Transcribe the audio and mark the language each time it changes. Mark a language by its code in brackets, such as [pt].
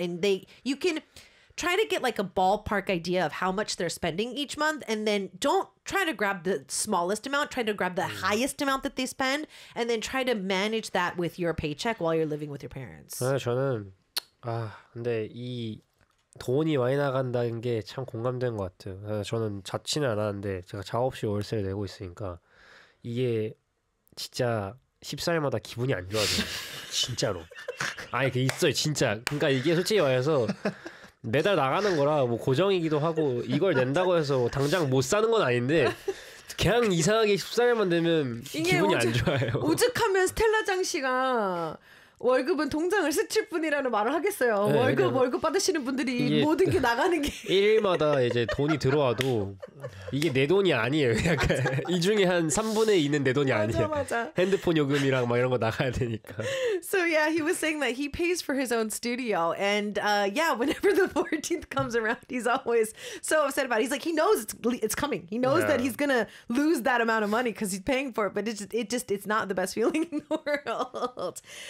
[en] and they, you can try to get like a ballpark idea of how much they're spending each month, and then don't try to grab the smallest amount, try to grab the highest amount that they spend, and then try to manage that with your paycheck while you're living with your parents. [ko] 네, 저는 아 근데 이 돈이 많이 나간다는 게 참 공감된 것 같아요. 저는 자취는 안 하는데 제가 작업실 월세를 내고 있으니까 이게 진짜 10살마다 기분이 안 좋아져요. 진짜로. 아니 그 있어요 진짜. 그러니까 이게 솔직히 말해서 매달 나가는 거라 뭐 고정이기도 하고 이걸 낸다고 해서 당장 못 사는 건 아닌데 그냥 이상하게 10살만 되면 기분이 안 좋아요. 오죽하면 스텔라 장씨가 월급은 통장을 스칠 뿐이라는 말을 하겠어요. 네, 월급 받으시는 분들이 모든 게 나가는 게 일일마다 이제 돈이 들어와도 이게 내 돈이 아니에요. 약간 맞아, 이 중에 한 3분의 2는 내 돈이 아니에요. 맞아. 핸드폰 요금이랑 막 이런 거 나가야 되니까. [en] So yeah, he was saying that he pays for his own studio, and yeah, whenever the 14th comes around, he's always so upset about it. He's like, he knows it's coming. He knows that he's gonna lose that amount of money because he's paying for it, but it's not the best feeling in the world.